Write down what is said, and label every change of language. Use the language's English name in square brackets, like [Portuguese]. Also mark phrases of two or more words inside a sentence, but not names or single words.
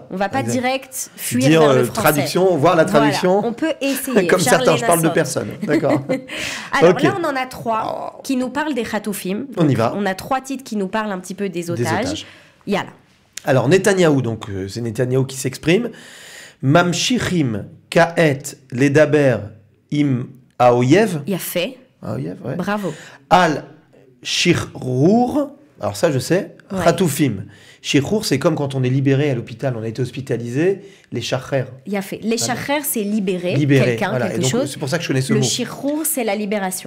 [French] On ne va pas direct fuir vers le français. Traduction, voir la traduction. Voilà. On peut essayer. Comme certains, je parle de personne. D'accord. Alors là, on en a 3 qui nous parlent des Chatoufim. On y va. On a 3 titres qui nous parlent un petit peu des otages. Yalla. Alors, Netanyahou, donc c'est Netanyahou qui s'exprime. [Hebrew] ממשיכים כעת לדבר עם האויב. [French] Il a fait. Haoyev, ouais. Bravo. [Hebrew] על שחרור. [French] Alors ça, je sais. Chatoufim. Shirrour, c'est comme quand on est libéré à l'hôpital, on a été hospitalisé. Les chachrer. Il a fait. Les chachrer, c'est libérer quelqu'un, quelque chose. C'est pour ça que je connais ce mot. Le shirrour, c'est la libération.